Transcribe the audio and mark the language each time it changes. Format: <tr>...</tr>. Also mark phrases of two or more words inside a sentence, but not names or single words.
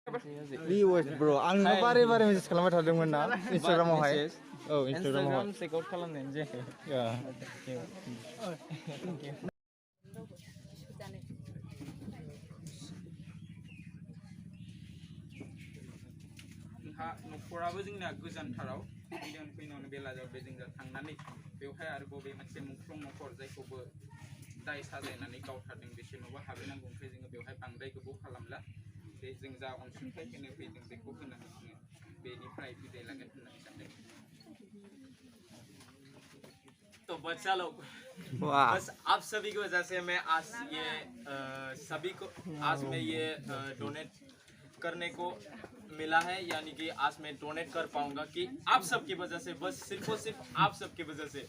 <en>Viewers bro,</en> <brx>आंनो बारे बारे मेसेज खालामबाय थादोंमोन ना Instagramआवहाय। औ Instagramआवहाय। Instagram</brx> <en>check out</en> <brx>खालामनाय जायाखै। न'खराबो जोंना गोजानथाराव फैनायावनो बेला जाबाय जों थांनानै बेवहाय आरोबाव बे मोनसे मुंख्लं न'खर जायखौबो दाय साजायनानै गावथारदों बिसोरनोबो हाबैनांगौ ओमफ्राय जोङो बेवहाय बांद्राय गोबाव खालामला बे जों जा अनसुंथाइ होनो फैदों बेखौ होनानै जोङो बेनिफ्राय बिदाय लागोन होननानै सानदों।</brx> <hi>तो बच्चा लोग बस आप सभी की वजह से मैं आज ये सभी को आज मैं ये डोनेट करने को मिला है, यानी कि आज मैं डोनेट कर पाऊंगा कि आप सब की वजह से, बस सिर्फ और सिर्फ आप सब की वजह से।</hi>